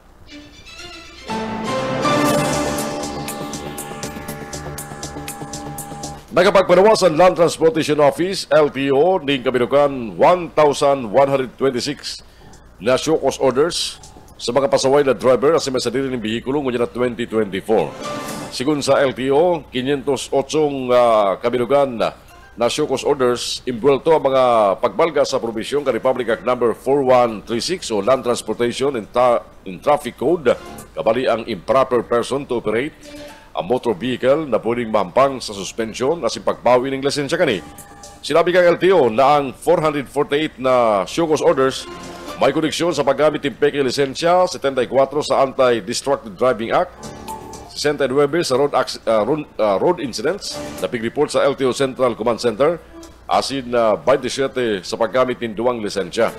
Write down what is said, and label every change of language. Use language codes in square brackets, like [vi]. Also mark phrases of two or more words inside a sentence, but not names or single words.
[bik] Nakapagpanawasan Land Transportation Office, LTO, ning kabinukan 1,126 na [en] show cause orders [bik] sa mga pasaway na driver at may sadiri ng bihikulo ngunit na 2024. Sigun sa LTO, 508 kabinukan na [en] show cause orders [bik] imbuelto ang mga pagbalga sa probisyon ka Republic Act No. 4136 o Land Transportation in Traffic Code, kabali ang [en] improper person to operate [bik] ang [en] motor vehicle [bik] na pwedeng mahampang sa suspension at pagbawi ng lisensya kani. Sinabi kang LTO na ang 448 na [en] show cause orders [bik] may koneksyon sa paggamit ng peke lisensya, 74 sa Anti-Destructive Driving Act, 69 sa [en] road incidents [bik] na pig-report sa LTO Central Command Center, asin 27 sa paggamit ng duwang lisensya.